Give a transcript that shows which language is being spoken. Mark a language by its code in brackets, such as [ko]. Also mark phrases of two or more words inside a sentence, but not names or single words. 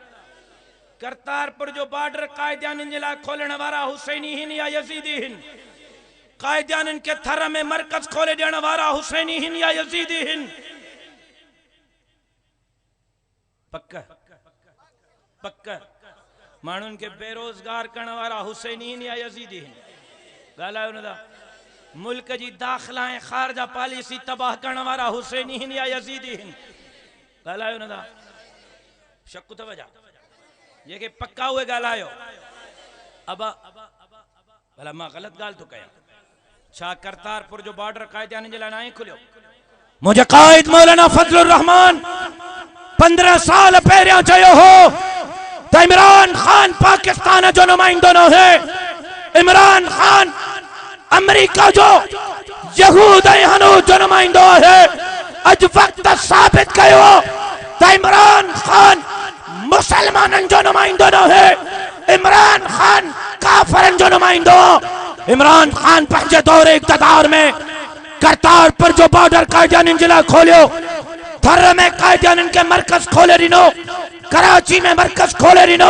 [sd] करतारपुर जो बॉर्डर कायदियाननि जे लाइ खोलण वारा हुसैनी हिन या यज़ीदी हिन? कायदियाननि के थर में मरकज खोले ॾियण वारा हुसैनी हिन या यज़ीदी हिन? पक पक माण्हुनि के बेरोजगार करण वारा हुसैनी हिन या यज़ीदी हिन? ॻाल्हायो न था। मुल्क जी दाख़िला ऐं ख़ारजा पॉलिसी तबाह करण वारा हुसैनी हिन या यज़ीदी हिन? ॻाल्हायो न था। शक अथव छा? जेके पक्का उहे ॻाल्हायो। अबा भला मां ग़लत ॻाल्हि थो कयां छा? करतारपुर जो बॉर्डर कायदियाननि जे लाइ न आहे खुलियो? मुंहिंजे क़ाइद मौलाना फजलुर रहमान 15 साल पहिरियां चयो हो त इमरान खान पाकिस्तान जो नुमाइंदो न है, इमरान खान अमेरिका जो यहूद ऐं हनूद जो नुमाइंदो है। अज वक्त साबित कयो त इमरान खान मुसलमानन जो नुमाइंदो न है, इमरान खान काफरन जो नुमाइंदो। इमरान खान पंहिंजे दौरे इक़्तिदार में करतारपुर जो बॉर्डर कायदियाननि जे लाइ खोलियो, थर में कायदियाननि के मरकज खोले ॾिनो, कराची में मरकज खोले ॾिनो।